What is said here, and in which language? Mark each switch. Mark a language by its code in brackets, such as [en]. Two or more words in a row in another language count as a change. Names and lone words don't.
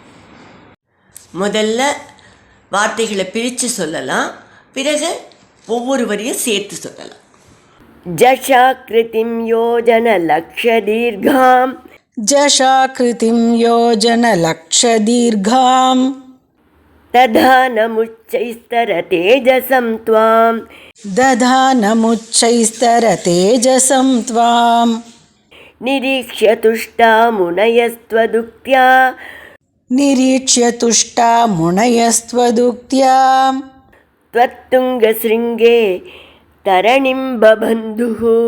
[ta] முதல்ல வார்த்தைகளை பிரித்து சொல்லலாம், பிறகு ஒவ்வொரு வரியும் சேர்த்து சொல்லலாம். [sa] झषाकृतिं योजन लक्षदीर्घाम् झषाकृतिं योजन लक्षदीर्घाम् दधानमुच्चैस्तर तेजसं त्वाम् दधानमुच्चैस्तर तेजसं त्वां निरीक्ष्य तुष्टा मुनयस्त्वदुक्त्या निरीक्ष्य तुष्टा मुनयस्त्वदुक्त्या त्वत्तुङ्गशृङ्गे तरणिं बबन्धुः